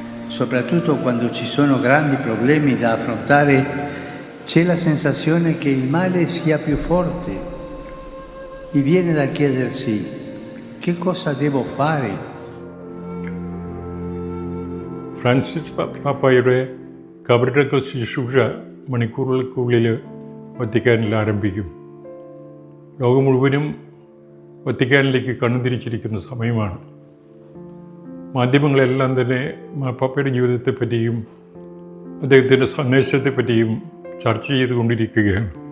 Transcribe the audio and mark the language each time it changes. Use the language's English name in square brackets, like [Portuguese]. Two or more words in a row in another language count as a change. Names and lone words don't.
[Italian] soprattutto quando ci sono grandi problemi da affrontare, c'è la sensazione che il male sia più forte e viene da chiedersi che cosa devo fare. [Malayalam] ഫ്രാൻസിസ് പാപ്പായുടെ കബറടക്ക ശുശ്രൂഷ മണിക്കൂറുകൾക്കുള്ളിൽ വത്തിക്കാനിൽ ആരംഭിക്കും. ലോകം മുഴുവനും വത്തിക്കാനിലേക്ക് കണ്ണുതിരിച്ചിരിക്കുന്ന സമയമാണ്. മാധ്യമങ്ങളെല്ലാം തന്നെ മാർപ്പാപ്പയുടെ ജീവിതത്തെപ്പറ്റിയും അദ്ദേഹത്തിൻ്റെ സന്ദേശത്തെപ്പറ്റിയും ചർച്ച ചെയ്തുകൊണ്ടിരിക്കുകയാണ്.